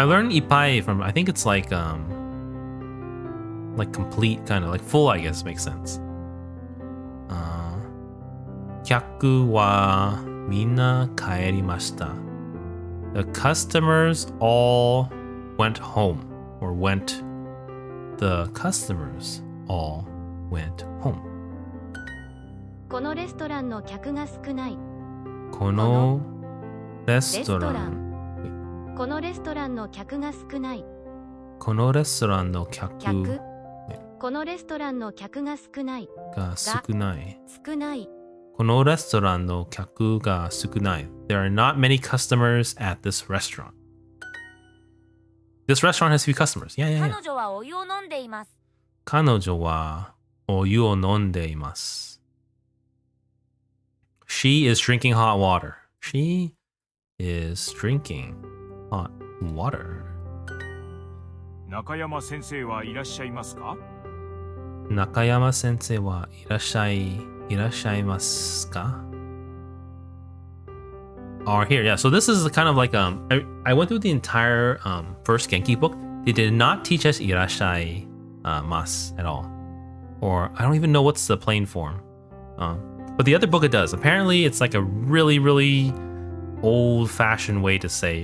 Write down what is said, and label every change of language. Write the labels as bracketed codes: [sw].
[en] I learned ippai from, I think it's like complete, kind of like full, I guess makes sense. [ja] 客はみんな帰りました. [en] The customers all went home. Or went. The customers all went home. [ja] このレストランの客が少ない。このレストラン。このレストランの客が少ない。このレストランの客このレストランの客が少ない。が少ない。少ない。このレストランの客が少ない。 [en] There are not many customers at this restaurant. This restaurant has few customers. Yeah, yeah, yeah. [ja] 彼女はお湯を飲んでいます。彼女はお湯を飲んでいます。 [en] She is drinking hot water. She is drinking hot water. [ja] 中山先生はいらっしゃいますか？中山先生はいらっしゃいますか? [en] Or here, yeah. So this is kind of like I went through the entire first Genki book. They did not teach us irashai mas at all, or I don't even know what's the plain form. But the other book it does. Apparently, it's like a really, really old-fashioned way to say.